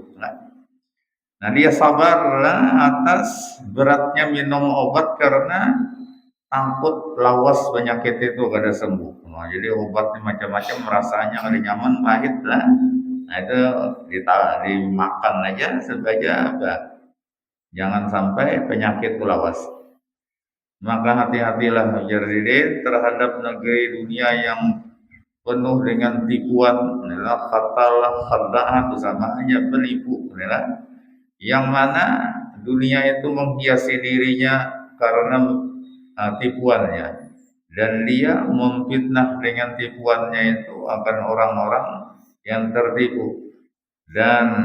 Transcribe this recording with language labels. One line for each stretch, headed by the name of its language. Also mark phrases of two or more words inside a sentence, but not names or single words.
Banjar: Nah dia sabar atas beratnya minum obat karena takut lawas penyakit itu kada sembuh. Nah, jadi obatnya macam-macam rasanya kada nyaman pahit lah.
Indonesian: Nah itu dimakan aja saja apa?
Banjar: Jangan sampai penyakit itu lawas.
Indonesian: Maka hati-hatilah Mujaridin terhadap negeri dunia yang penuh dengan tipuan, adalah
Arabic: خاتلة خداعة
Indonesian: sama hanya penipu, adalah yang mana dunia itu menghiasi dirinya karena tipuannya, dan dia memfitnah dengan tipuannya itu akan orang-orang yang tertipu, dan